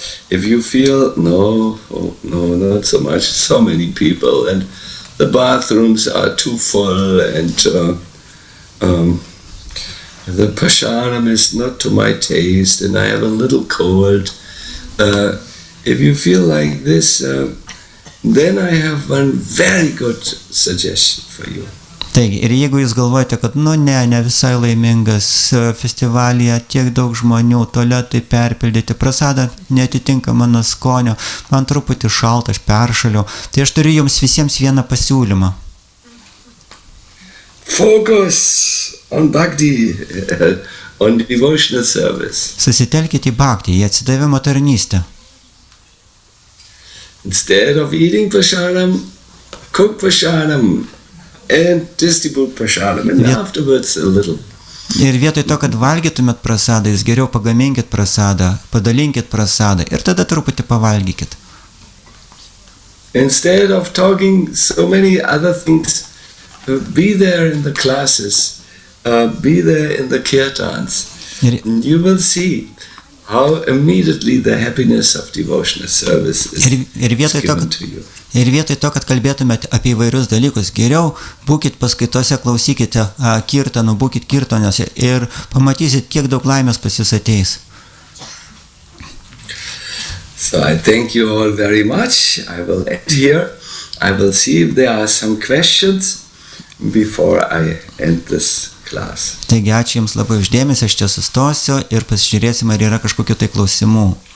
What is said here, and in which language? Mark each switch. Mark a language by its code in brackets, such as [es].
[en] If you feel, no, not so much, so many people, and the bathrooms are too full, and the prashanam is not to my taste, and I have a little cold. If you feel like this, then I have one very good suggestion for you. [lt] Taigi, ir jeigu jūs galvojate, kad ne visai laimingas festivalyje, tiek daug žmonių, tualetai perpildyti, prasada neatitinka mano skonio, man truputį šalta, aš peršaliu, tai aš turiu jums visiems vieną pasiūlymą. [en] Focus on bhakti, on devotional service. [lt] Susitelkite į bhaktį, į atsidavimo tarnystę. [en] Instead of eating prasadam, cook prasadam and distribute prasadam, and afterwards a little. [lt] Ir vietoj to, kad valgytumėt prasadą, jūs geriau pagaminkit prasadą, padalinkit prasadą ir tada truputį pavalgykit. [en] Instead of talking so many other things, be there in the classes, be there in the kirtans, and you will see how immediately the happiness of devotional service is given to you. [lt] Ir vietoj to, kad kalbėtumėte apie įvairius dalykus, geriau būkit paskaitose, klausykite kirtanų, būkit kirtanose ir pamatysit, kiek daug laimės pas jūs ateis. [en] So I thank you all very much. I will end here. I will see if there are some questions before I end this class. [lt] Taigi ačiū Jums labai uždėmesį, aš čia sustosiu ir pasižiūrėsim, ar yra kažkokių tai klausimų.